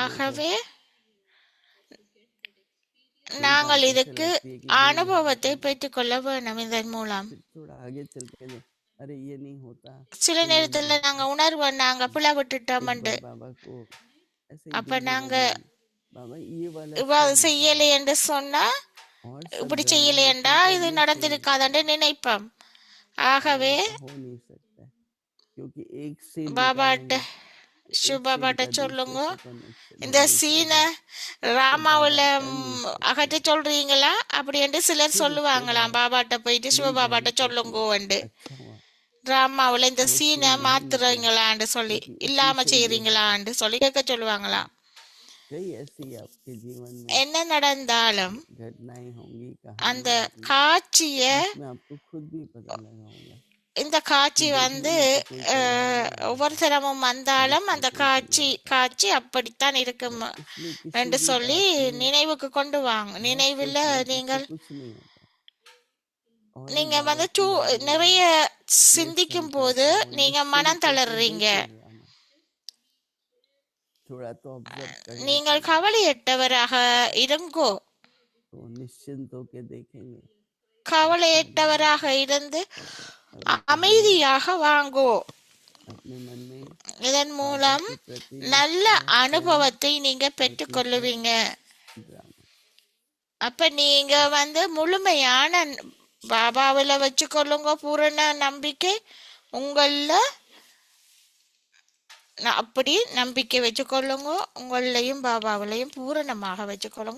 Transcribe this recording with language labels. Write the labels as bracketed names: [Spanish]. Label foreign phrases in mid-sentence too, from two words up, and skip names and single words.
[Tamil] ஆகவே [Hindi] कोई [Tamil] நாங்கள் [Hindi] बात ऐसे [Tamil] இதுக்கு [Hindi] लगती है कि ये नहीं [Tamil] அனுபவத்தை [Hindi] होता, [Tamil] பெற்றுக்கொள்ள வேண்டும். இதன் மூலம் [Hindi] फिर थोड़ा आगे चल के अरे ये नहीं होता [Tamil] சில [Hindi] तो ये [Tamil] நேரத்துல [Hindi] नहीं [Tamil] நாங்க [Hindi] होता। [Tamil] உணர்வோம் நாங்க பிழை [Hindi] एक [Tamil] விட்டுட்டோம்ண்டு. [Hindi] बार बाबा को ऐसे ही [Tamil] அப்ப [Hindi] दिल में [Tamil] நாங்க [Hindi] बोली, बाबा ये वाला [Tamil] இவ்வாறு [Hindi] क्यों [Tamil] செய்யலை [Hindi] निकाला [Tamil] என்று சொன்னா, [Hindi] और सब [Tamil] இப்படி [Hindi] ड्रामा [Tamil] செய்யலையென்றா [Hindi] लेसन [Tamil] இது [Hindi] करने से [Tamil] நடந்திருக்காதன்னு நினைப்போம். ஆகவே [Hindi] ऐसा हो नहीं सकता है, क्योंकि एक से [Tamil] பாபாட்ட [Hindi] निकालेंगे तो एक [Tamil] சிவபாபாட்ட [Hindi] सीन का [Tamil] சொல்லுங்க, [Hindi] दूसरे से कनेक्शन [Tamil] இந்த [Hindi] नहीं [Tamil] சீனை [Hindi] निकलेगा, तो [Tamil] ராமாவுல [Hindi] बाबा कर नहीं सकते। [Tamil] அகற்ற சொல்றீங்களா அப்படி என்று சிலர் [Hindi] फिर उसके [Tamil] சொல்லுவாங்களாம். [Hindi] बाद [Tamil] பாபாட்ட போயிட்டு [Hindi] नहीं [Tamil] சிவபாபாட்ட [Hindi] जानते कि [Tamil] சொல்லுங்கோண்டு, [Hindi] अच्छा हुआ [Tamil] டிராமாவுல இந்த [Hindi] वो [Tamil] சீனை [Hindi] सीन नहीं निकला, [Tamil] மாத்துறீங்களான்னு சொல்லி, [Hindi] क्योंकि उसी [Tamil] இல்லாம [Hindi] से ये [Tamil] செய்யறீங்களான்னு சொல்லி கேட்க சொல்லுவாங்களாம். [Hindi] कई ऐसी आपके जीवन में [Tamil] என்ன நடந்தாலும் [Hindi] घटनाएं होंगी, [Tamil] அந்த [Hindi] कहानियां होंगी, [Tamil] காட்சிய [Hindi] जिसमें आपको खुद भी पता लगा होगा [Tamil] இந்த காட்சி [Hindi] कि देखने में तो कोई कल्याण नहीं [Tamil] ஒவ்வொரு [Hindi] होता, [Tamil] தரமும் [Hindi] पर [Tamil] வந்தாலும் [Hindi] इसका [Tamil] அந்த [Hindi] कोई कल्याण [Tamil] காட்சி அப்படித்தான் இருக்கும் [Hindi] है। इसलिए किसी [Tamil] என்று [Hindi] भी [Tamil] சொல்லி [Hindi] बात में [Tamil] நினைவுக்கு கொண்டு வாங்க. [Hindi] बहुत [Tamil] நினைவில் [Hindi] सोच लेने [Tamil] நீங்கள் [Hindi] से कुछ नहीं होता, और एक [Tamil] நீங்க [Hindi] बाबा की [Tamil] டூ [Hindi] याद में [Tamil] நிறைய [Hindi] ये [Tamil] சிந்திக்கும் [Hindi] संकल्प [Tamil] போது [Hindi] हो, [Tamil] நீங்க [Hindi] निश्चिंत [Tamil] மனம் [Hindi] होके [Tamil] தளர்றீங்க. [Hindi] देखो ड्रामा, थोड़ा तो ऑब्जर्व करना [Tamil] நீங்கள் [Hindi] चाहिए, [Tamil] கவலையற்றவராக இருங்கோ, [Hindi] तो निश्चिंत होके देखेंगे तो अच्छा [Tamil] கவலையற்றவராக [Hindi] लगेगा। [Tamil] இருந்து [Hindi] और एक कहानी [Tamil] அமைதியாக வாங்கோ. [Hindi] अपने मन में [Tamil] இதன் [Hindi] बाबा [Tamil] மூலம் [Hindi] के प्रति [Tamil] நல்ல [Hindi] निश्चय, स्वयं [Tamil] அனுபவத்தை நீங்க [Hindi] और [Tamil] பெற்றுக்கொள்ளுவீங்க. [Hindi] पीछे ड्रामा। [Tamil] அப்ப நீங்க முழுமையான பாபாவில வச்சுக்கொள்ளுங்க, பூரண நம்பிக்கை உங்கள அப்படி நம்பிக்கை வச்சுக்கொள்ளுங்க, உங்களையும் பாபாவிலையும் பூரணமாக வச்சுக்கொள்ளுங்க.